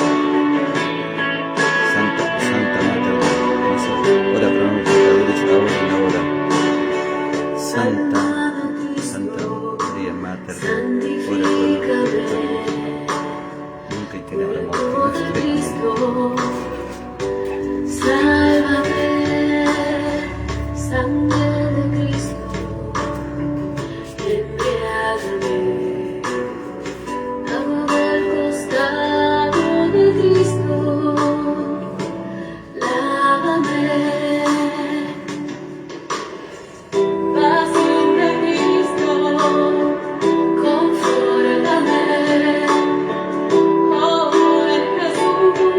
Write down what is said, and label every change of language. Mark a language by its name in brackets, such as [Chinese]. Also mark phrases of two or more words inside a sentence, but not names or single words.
[Latin] Santa Mater Dei, ora pro nobis peccatoribus, [Spanish] ahora y en la hora. [Latin] Santa María Mater Dei, ora pro nobis peccatoribus, nunc et in hora mortis nostrae. [Spanish] Sálvame, sangre de Cristo, embriágame, agua del costado de Cristo, lávame, pasión de Cristo, confórtame, oh en Jesús.